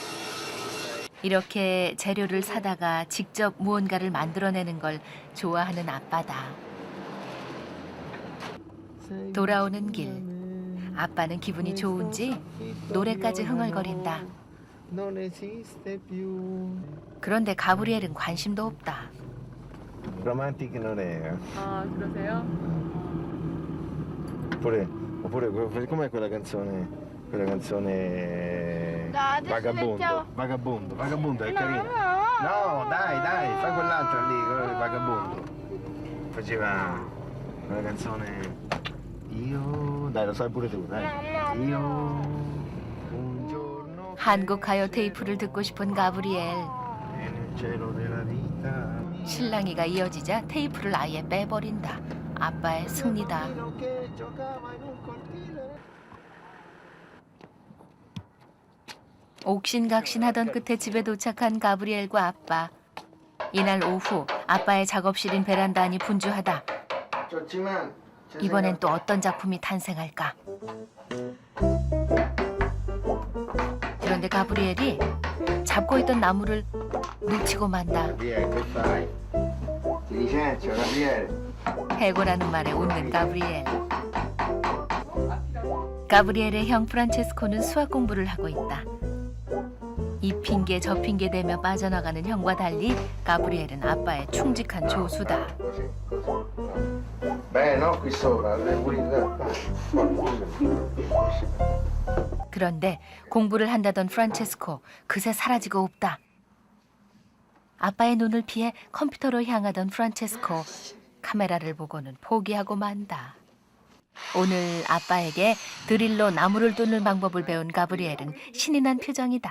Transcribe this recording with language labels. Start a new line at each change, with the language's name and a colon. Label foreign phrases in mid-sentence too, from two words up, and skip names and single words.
Korean: 이렇게 재료를 사다가 직접 무언가를 만들어내는 걸 좋아하는 아빠다. 돌아오는 길. 아빠는 기분이 좋은지 노래까지 흥얼거린다. 그런데 가브리엘은 관심도 없다.
Italian: Romantic non è.
Korean: 아 그러세요?
Italian: Oppure com'è quella canzone? Quella canzone No, adesso Vagabondo. mettiamo- Vagabondo è carino. No, dai, fai quell'altra lì, quello del Vagabondo. Faceva quella canzone. Io, dai, lo sai pure tu, dai. Io un giorno
Korean: 한국 가요 테이프를 듣고 싶은 가브리엘.
Italian: nel cielo della vita.
Korean: 실랑이가 이어지자 테이프를 아예 빼버린다. 아빠의 승리다.
Italian: Che giocava in un cortile.
Korean: 옥신각신하던 끝에 집에 도착한 가브리엘과 아빠. 이날 오후 아빠의 작업실인 베란다 안이 분주하다. 좋지만 이번엔 또 어떤 작품이 탄생할까? 그런데 가브리엘이 잡고 있던 나무를 놓치고 만다.
Italian: Gabriele, che fai? Ti licenzio, Gabriele.
Korean: 해고라는 말에 웃는 가브리엘. 가브리엘의 형 프란체스코는 수학 공부를 하고 있다. 이 핑계 저 핑계 대며 빠져나가는 형과 달리 가브리엘은 아빠의 충직한 조수다.
Italian: Così, così. Beh, no, qui sopra, le pulite.
Korean: 그런데 공부를 한다던 프란체스코 그새 사라지고 없다. 아빠의 눈을 피해 컴퓨터로 향하던 프란체스코 카메라를 보고는 포기하고 만다. 오늘 아빠에게 드릴로 나무를 뚫는 방법을 배운 가브리엘은 신이 난 표정이다.